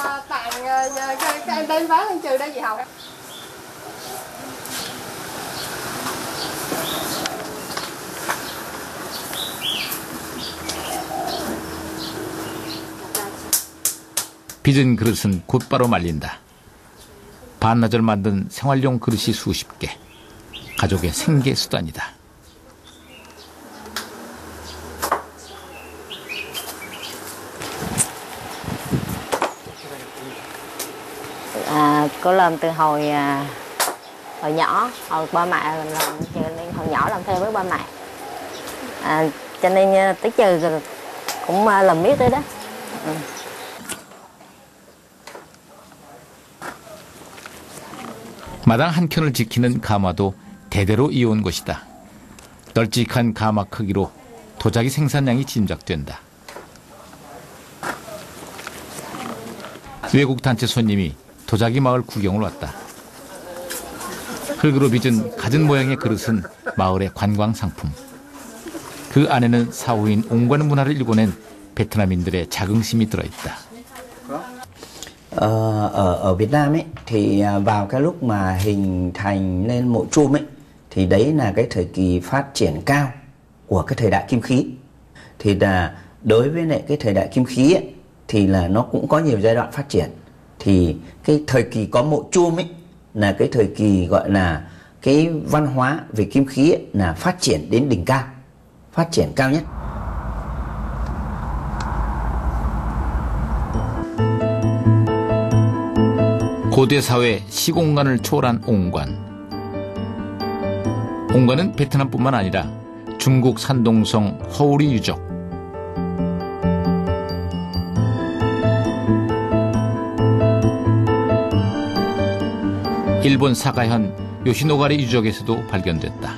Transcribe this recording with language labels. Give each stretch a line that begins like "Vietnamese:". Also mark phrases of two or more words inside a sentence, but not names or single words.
Korean: 빚은 그릇은 곧바로 말린다. 반나절 만든 생활용 그릇이 수십 개. 가족의 생계 수단이다.
Vietnamese: Cô làm từ hồi nhỏ, hồi ba mẹ làm, hồi nhỏ làm theo với ba mẹ. Cho nên tới giờ cũng làm biết đấy đó.
Korean: 마당 한 켠을 지키는 가마도 대대로 이어온 것이다. 널찍한 가마 크기로 도자기 생산량이 짐작된다. 외국 단체 손님이 도자기 마을 구경을 왔다. 흙으로 빚은 갖은 모양의 그릇은 마을의 관광 상품. 그 안에는 사후인 옹관 문화를 일궈낸 베트남인들의 자긍심이 들어있다.
Vietnamese: Ở Việt Nam ấy thì vào cái lúc mà hình thành nên mộ chum ấy thì đấy là cái thời kỳ phát triển cao của cái thời đại kim khí. Thì là đối với lại cái thời đại kim khí ấy, thì là nó cũng có nhiều giai đoạn phát triển. Thì cái thời kỳ có mộ chum ấy là cái thời kỳ gọi là cái văn hóa về kim khí ấy, là phát triển đến đỉnh cao, phát triển cao nhất.
Korean: 고대 사회 시공간을 초월한 옹관. 옹관은 베트남뿐만 아니라 중국 산동성 허우리 유적, 일본 사가현 요시노가리 유적에서도 발견됐다.